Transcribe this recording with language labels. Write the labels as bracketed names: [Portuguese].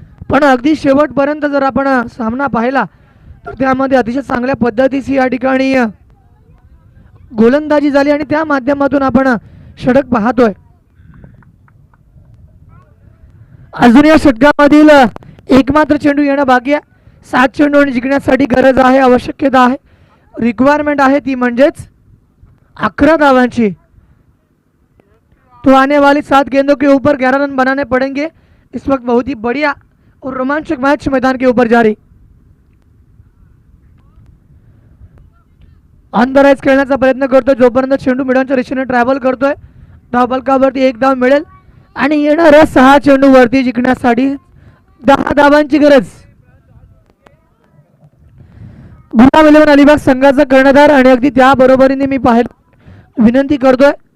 [Marathi] पण अगदी शेवटपर्यंत जर आपण सामना पाहिला तर त्यामध्ये अतिशय चांगल्या पद्धतीची या ठिकाणी गोलंदाजी झाली आणि त्या माध्यमातून आपण षटक पाहतोय. अजून या षटकामधील एकमात्र चेंडू येणं बाकी आहे. 7 चेंडू आणि जिंकण्यासाठी गरज आहे, आवश्यकता आहे, रिक्वायरमेंट आहे ती म्हणजेच 11 धावांची. [Hindi] तो आने वाली 7 गेंदों के ऊपर 11 रन बनाने पड़ेंगे. इस वक्त बहुत ही बढ़िया और रोमांचक मैच मैदान के ऊपर जारी. [English] on the rise [Marathi] खेळण्याचा प्रयत्न करतोय जोपर्यंत चेंडू मिडॉनच्या दिशेने ट्रॅव्हल करतोय. धावफलकावरती 1 धाव मिळेल आणि येणाऱ्या 6 चेंडू वरती जिंकण्यासाठी 10 धावांची गरज. गुलाम 11 अलिबाग संघाचा कर्णधार आणि अगदी त्या बरोबरीने मी पाहायला विनंती करतोय.